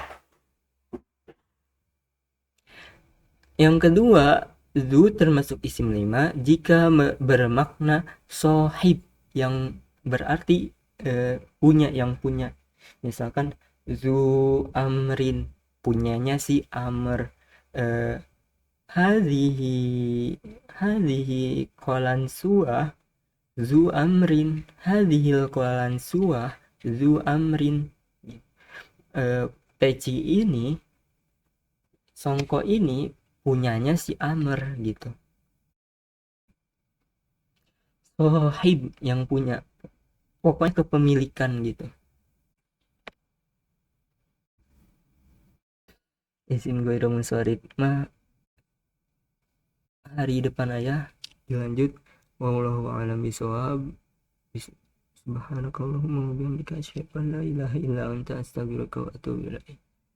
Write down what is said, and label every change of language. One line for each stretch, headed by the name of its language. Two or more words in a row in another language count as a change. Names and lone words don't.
Indonesian: Yang kedua, zu termasuk isim 5 jika bermakna sohib yang berarti punya, yang punya. Misalkan
Arabic: ذو عمرو
Indonesian: punyanya si amr.
Arabic: هذه هذه قلنسوة ذو عمرو. هذه القلنسوة ذو عمرو.
Indonesian: Peci ini songko ini punyanya si Amr gitu. Sohib yang punya, pokoknya kepemilikan gitu. Isim ghairu munsharif mah hari depan aja dilanjut.
Arabic: والله أعلم بالصواب. سبحانك اللهم وبحمدك أشهد أن لا إله إلا أنت أستغفرك وأتوب إليك.